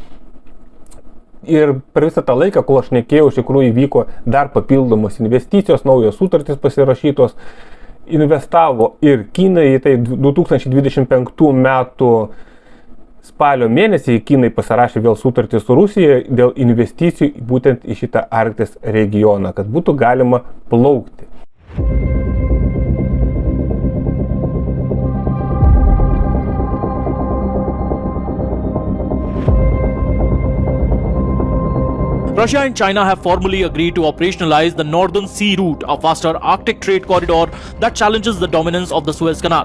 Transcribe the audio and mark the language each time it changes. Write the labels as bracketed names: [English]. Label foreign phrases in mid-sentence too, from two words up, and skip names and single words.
[Lithuanian] Ir per visą tą laiką, kol aš šnekėjau, iš tikrųjų įvyko dar papildomos investicijos, naujos sutartys pasirašytos, investavo ir Kinai, tai 2025 metų spalio mėnesį Kinai pasirašė vėl sutartį su Rusija dėl investicijų būtent į šitą Arkties regioną, kad būtų galima plaukti. [English] Russia and China have formally agreed to operationalize the Northern Sea Route, a faster Arctic trade corridor that challenges the dominance of the Suez Canal.